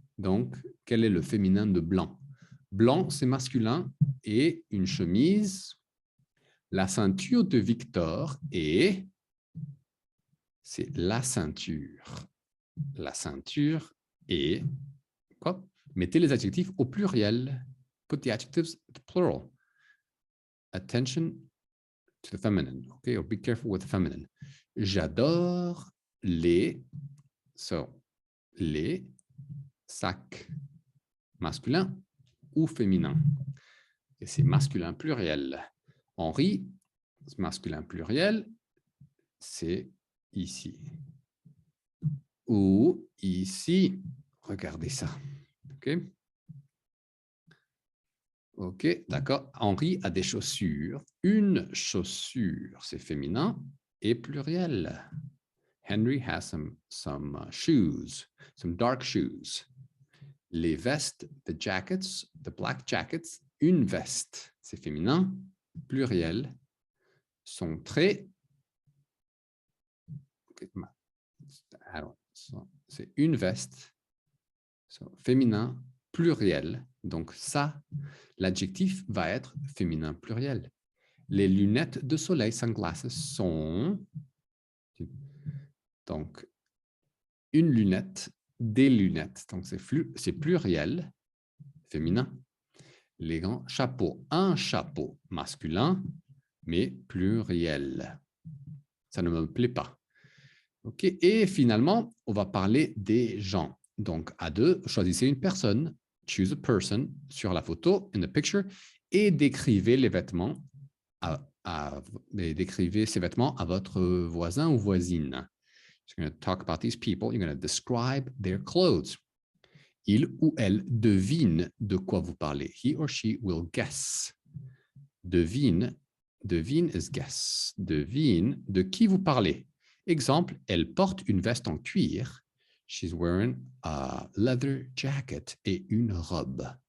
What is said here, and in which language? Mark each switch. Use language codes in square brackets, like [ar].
[fr] Donc, quel est le féminin de blanc? Blanc, c'est masculin et une chemise. La ceinture de Victor est, c'est la ceinture. La ceinture est, quoi? Mettez les adjectifs au pluriel. [en] Put the adjectives to plural. Attention to the feminine, okay? Or be careful with the feminine. [fr] J'adore les sacs masculins ou féminins. Et c'est masculin pluriel. Henri, masculin pluriel, c'est ici. Ou ici. Regardez ça. OK? OK, d'accord. Henri a des chaussures. Une chaussure, c'est féminin et pluriel. [en] Henry has some shoes, some dark shoes. [fr] Les vestes, [en] the jackets, the black jackets, [fr] une veste, c'est féminin, pluriel, sont très... Alors, c'est une veste, féminin, pluriel. Donc ça, l'adjectif va être féminin pluriel. Les lunettes de soleil, sunglasses, sont... Donc, une lunette, des lunettes. Donc, c'est pluriel, féminin. Les grands chapeaux, un chapeau masculin, mais pluriel. Ça ne me plaît pas. OK. Et finalement, on va parler des gens. Donc, à deux, choisissez une personne, [en] choose a person [fr] sur la photo, [en] in the picture, [fr] et décrivez les vêtements décrivez ces vêtements à votre voisin ou voisine. [en] So you're going to talk about these people. You're going to describe their clothes. [fr] Il ou elle devine de quoi vous parlez. [en] He or she will guess. [fr] Devine is guess. Devine de qui vous parlez. Exemple, elle porte une veste en cuir. [en] She's wearing a leather jacket [fr] et une robe.